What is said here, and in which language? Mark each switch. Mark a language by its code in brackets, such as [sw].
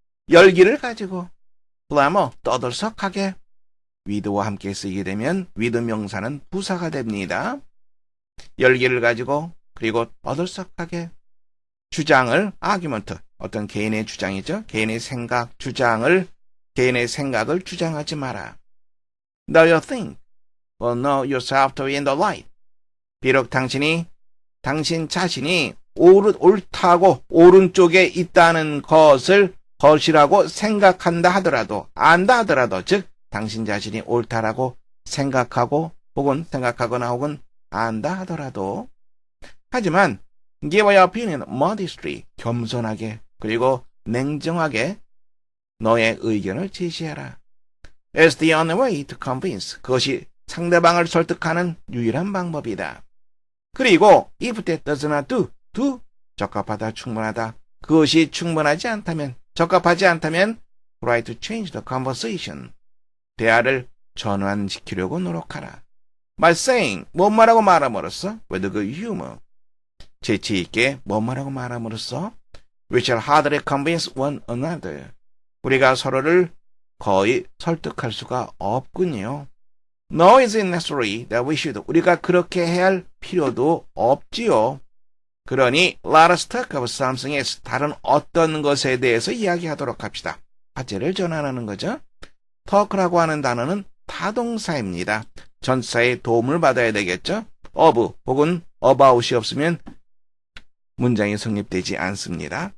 [ko] 열기를 가지고 clamor, 떠들썩하게 with와 함께 쓰이게 되면 with 명사는 부사가 됩니다. 열기를 가지고 그리고 떠들썩하게 주장을 argument, 어떤 개인의 주장이죠. 개인의 생각, 주장을 개인의 생각을 주장하지 마라. [en] Know your thing, or know yourself to be in the light. [ko] 비록 당신 자신이 옳다고 오른쪽에 있다는 것을 것이라고 생각한다 하더라도, 안다 하더라도, 즉 당신 자신이 옳다라고 생각하고 혹은 생각하거나 혹은 안다 하더라도, 하지만 [en] give your opinion modestly, [ko] 겸손하게 그리고 냉정하게 너의 의견을 제시해라. [en] It's the only way to convince. [ko] 그것이 상대방을 설득하는 유일한 방법이다. 그리고 [en] if that does not do, [ko] 적합하다, 충분하다. 그것이 충분하지 않다면, 적합하지 않다면 [en] try to change the conversation. [ko] 대화를 전환시키려고 노력하라. [en] By saying, [ko] 뭔 말하고 말함으로써 [en] with good humor. [ko] 재치 있게 뭔 말하고 말함으로써 [en] we shall hardly convince one another. [ko] 우리가 서로를 거의 설득할 수가 없군요. [en] No, is it necessary that we should. [ko] 우리가 그렇게 해야 할 필요도 없지요. 그러니 [en] let us talk of something else. [ko] 다른 어떤 것에 대해서 이야기하도록 합시다. 화제를 전환하는 거죠. talk라고 하는 단어는 타동사입니다. 전치사의 도움을 받아야 되겠죠. of 혹은 about이 없으면 문장이 성립되지 않습니다.